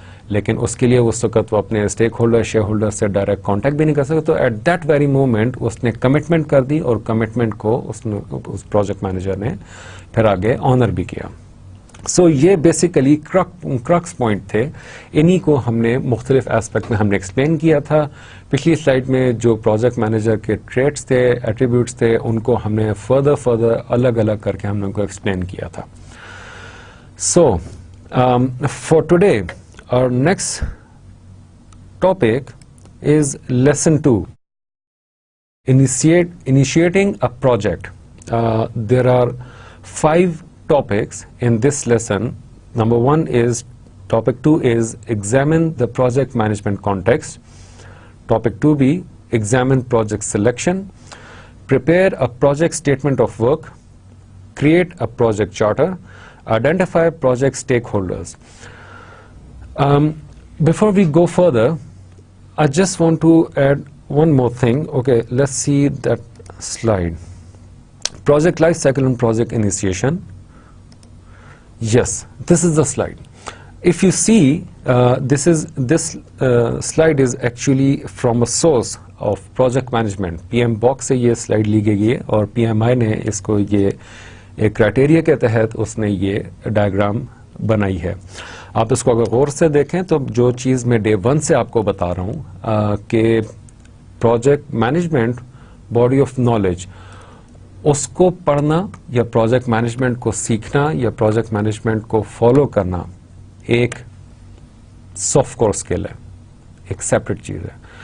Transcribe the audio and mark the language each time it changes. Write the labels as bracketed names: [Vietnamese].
[Hindi] लेकिन उसके लिए उस वक्त वो अपने स्टेक होल्डर शेयर होल्डर से डायरेक्ट कांटेक्ट भी नहीं कर सकते, तो [English] at that very moment [Hindi] उसने कमिटमेंट कर दी और कमिटमेंट को उस प्रोजेक्ट मैनेजर ने फिर आगे ऑनर भी किया। सो ये बेसिकली क्रक्स पॉइंट थे, इन्हीं को हमने मुख्तलिफ एस्पेक्ट में हमने एक्सप्लेन किया था। पिछली स्लाइड में जो प्रोजेक्ट मैनेजर के ट्रेट्स थे, एट्रीब्यूट्स थे, उनको हमने फर्दर अलग अलग करके हमने उनको एक्सप्लेन किया था। [English] So for today our next topic is lesson 2, initiating a project. There are 5 topics in this lesson. Number 1 is, topic 2 is examine the project management context. Topic 2b, examine project selection, prepare a project statement of work, create a project charter, identify project stakeholders. Before we go further, I just want to add one more thing. Okay, let's see that slide. Project life cycle and project initiation. Yes, this is the slide. If you see, this slide is actually from a source of project management. [Hindi] PM Box से ये slide ली गई है और PMI ने इसको ये एक criteria के तहत उसने ये डायग्राम बनाई है. आप इसको अगर गौर से देखें तो जो चीज़ मैं डे 1 से आपको बता रहा हूँ कि project management body of knowledge, उसको पढ़ना या प्रोजेक्ट मैनेजमेंट को सीखना या प्रोजेक्ट मैनेजमेंट को फॉलो करना एक सॉफ्ट कोर स्किल है, एक सेपरेट चीज़ है.